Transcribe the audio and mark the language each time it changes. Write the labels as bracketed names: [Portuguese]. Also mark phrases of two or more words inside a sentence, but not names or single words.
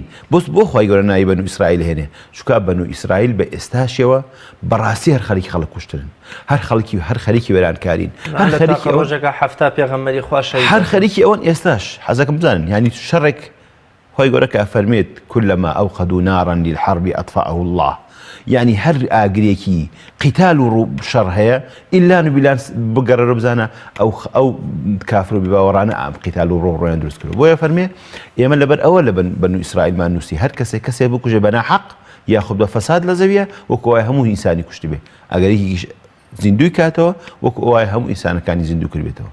[Central Kurdish] بۆ خوای گەورە ناوی بەنو ئیسرائیل هێنێ؟ چونکە بەنو ئیسرائیل بە ئێستاشەوە بەڕاستی هەر خەڵکی خەڵک کوشتن، هەر خەریکی وێرانکارین، هەر خەریکی ڕۆژێکە هەفتا پێغەمبەری خوا شەهید، هەر خەریکی ئەوەن ئێستاش حەزەکەم بزانن، یعنی شەڕێک خوای گەورە کە فەرمێت [Arabic] كلما أوقدوا نارا للحرب أطفأه الله، [Central Kurdish] یعنی هەر ئاگرێکی قیتال و شەڕ هەیە ئیلان و بیلان بگەڕێرە بزانە ئەو کافر و بیباوەڕانە ئەم قیتال و ڕۆڕۆیان دروست کردو. بۆیە فەرمێ ئێمە لەبەر ئەوە لە بەنو ئیسرائیلمان نووسی هەر کەسێ بکوژێ بەناحەق یاخود بە فەساد لە زەویە وەکو وای هەموو ئینسانی کوشتی بێ، ئەگەرێکی زیندوی کاتەوە وەکو وای هەموو ئینسانەکانی زیندوو کرد بێتەوە.